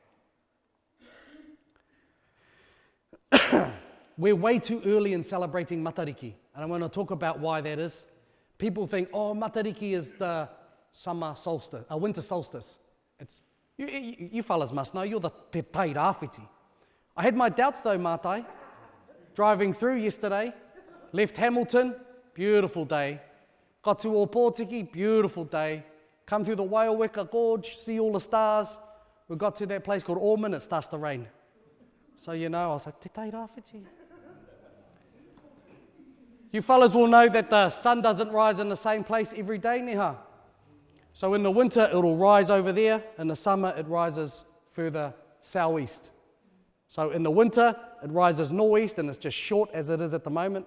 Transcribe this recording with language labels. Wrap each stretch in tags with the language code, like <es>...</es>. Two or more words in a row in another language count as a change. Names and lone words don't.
<en>We're way too early in celebrating Matariki, and I want to talk about why that is. People think, oh, Matariki is the summer solstice, winter solstice. You fellas must know, you're the te tai rāwhiti. I had my doubts though, Mātai. Driving through yesterday, left Hamilton, beautiful day. Got to Opotiki, beautiful day. Come through the Waioweka Gorge, see all the stars. We got to that place called Ormond, it starts to rain. So you know, I was like, te tai rāwhiti. You fellas will know that the sun doesn't rise in the same place every day, neha. So in the winter, it'll rise over there. In the summer, it rises further southeast. So in the winter, it rises northeast, and it's just short as it is at the moment.</en>